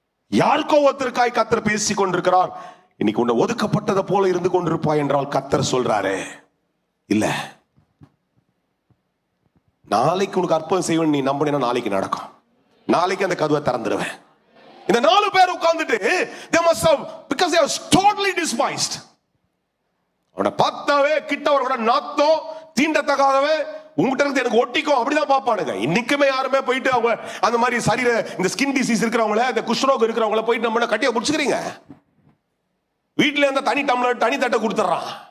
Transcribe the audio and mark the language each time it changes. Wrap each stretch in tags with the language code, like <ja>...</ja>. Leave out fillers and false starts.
<ta>யாருக்கோ ஒருத்தருக்காய் கர்த்தர் பேசி கொண்டிருக்கிறார். இன்னைக்கு உன்னை ஒதுக்கப்பட்டதை போல இருந்து கொண்டிருப்பாய் என்றால் கர்த்தர் சொல்றாரு, இல்ல நாளைக்கு உனக்கு அற்புதம் செய்வேன் நீ நம்பினா நாளைக்கு நடக்கும், நாளைக்கு அந்த கதவை திறந்துடுவேன். இந்த 4 பேர் உட்கார்ந்துட்டு</ta> <en>they must have, because they are totally despised.</en> <ta>அவனை பார்த்தாவே கிட்ட அவரோட நாத்தம் தீண்டத்தகாதவே, உங்ககிட்ட இருந்து எனக்கு ஒட்டிக்கும் அப்படிதான் பார்ப்பானுங்க. இன்னைக்குமே யாருமே போயிட்டு அவங்க அந்த மாதிரி சரீர இந்த ஸ்கின் டிசீஸ் இருக்கிறவங்கள, இந்த குஷ்ரோகம் இருக்கிறவங்கள போயிட்டு நம்ம கட்டியா பிடிச்சுக்கிறீங்க, வீட்டுல இருந்த தனி டம்ளர் தனி தட்டை கொடுத்துறான்.</ta>